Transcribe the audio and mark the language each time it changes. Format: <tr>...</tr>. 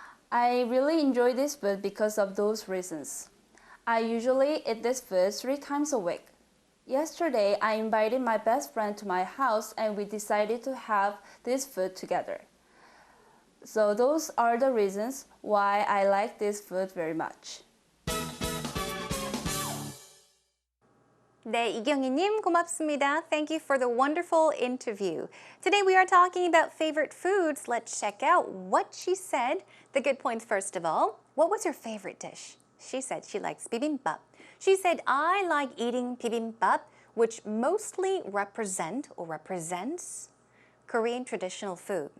<en>I really enjoy this food because of those reasons. I usually eat this food 3 times a week. Yesterday, I invited my best friend to my house and we decided to have this food together. So those are the reasons why I like this food very much.</en> <ko>네, 이경희님 고맙습니다.</ko> <en>Thank you for the wonderful interview. Today we are talking about favorite foods. Let's check out what she said. The good points first of all. What was your favorite dish? She said she likes bibimbap. She said, I like eating bibimbap, which mostly represents Korean traditional food.</en>